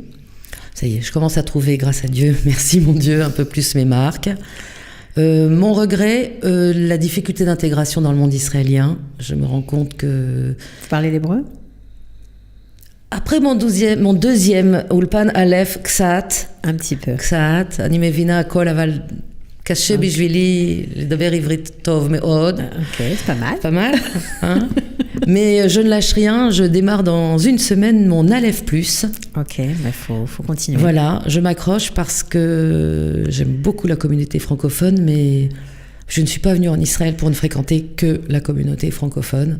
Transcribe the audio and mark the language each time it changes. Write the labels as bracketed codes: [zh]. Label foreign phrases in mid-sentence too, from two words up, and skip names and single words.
[fr] Ça y est, je commence à trouver, grâce à Dieu, merci mon Dieu, un peu plus mes marques. Mon regret, la difficulté d'intégration dans le monde israélien. Je me rends compte que... Vous parlez l'hébreu ? Après mon deuxième Ulpan Aleph Ksat. Un petit peu. [he] Ksat, אני מבינה הכל, אבל קשה בשבילי לדבר עברית טוב מאוד. [fr] Ok, c'est pas mal. Pas mal, hein. Mais je ne lâche rien, je démarre dans 1 semaine mon Aleph Plus. Ok, faut continuer. Voilà, je m'accroche parce que j'aime beaucoup la communauté francophone, mais je ne suis pas venue en Israël pour ne fréquenter que la communauté francophone.